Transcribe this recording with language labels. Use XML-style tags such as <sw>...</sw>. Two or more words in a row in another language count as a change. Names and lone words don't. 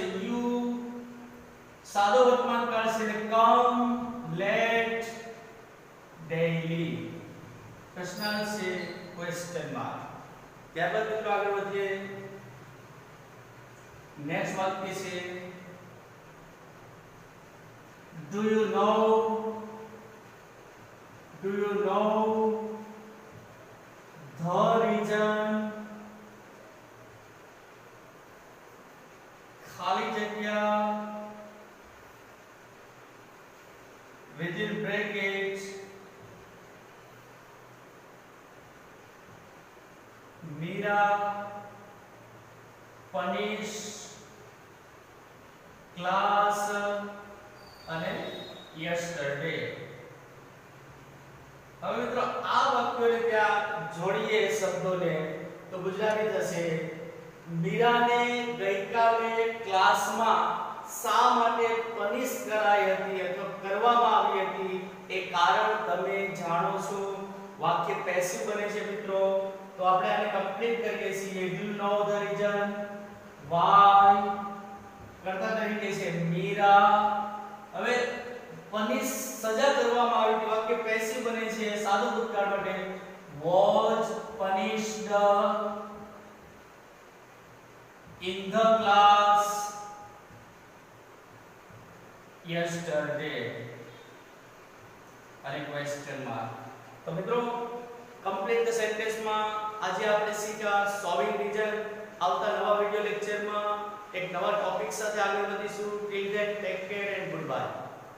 <gu>યુ સાદો વર્તમાન કાળ છે એટલે</gu> <en>come late daily.</en> <gu>પ્રશ્નાર્થ છે</gu> <en>question mark.</en> <gu>ત્યારબાદ મિત્રો આગળ વધીએ. નેક્સ્ટ વાક્ય છે</gu> <en>Do you know the reason</en> <gu>ખાલી જગ્યા</gu> <en>within brackets Mira punish class અને yesterday.</en> <gu>હવે મિત્રો આ વાક્યોને ત્યાં જોડીએ શબ્દોને તો ગુજરાતી થશે મીરાને ગઈકાલે ક્લાસમાં શા માટે પનિશ કરાઈ હતી અથવા કરવામાં આવી હતી એ કારણ તમે જાણો છો. વાક્ય પેસિવ બને છે મિત્રો. તો આપણે આને કમ્પ્લીટ કરીએ છીએ.</gu> <en>Do you know the reason why</en> <gu>કર્તા તરીકે છે</gu> <en>મીરા.</en> <gu>હવે પનિશ સજા કરવામાં આવી હતી. વાક્ય પેસિવ બને છે સાદુ ભૂતકાળ માટે</gu> <en>was punished in the class yesterday</en> <gu>અને</gu> <en>question mark.</en> <gu>તો મિત્રો</gu> <en>complete the sentence</en> <gu>માં આજે આપણે શીખ્યા</gu> <en>solving reason.</en> <gu>આવતા નવા વિડિયો લેક્ચરમાં એક નવા ટોપિક સાથે આગળ વધીશું.</gu> <en>Till then take care and good bye.</en>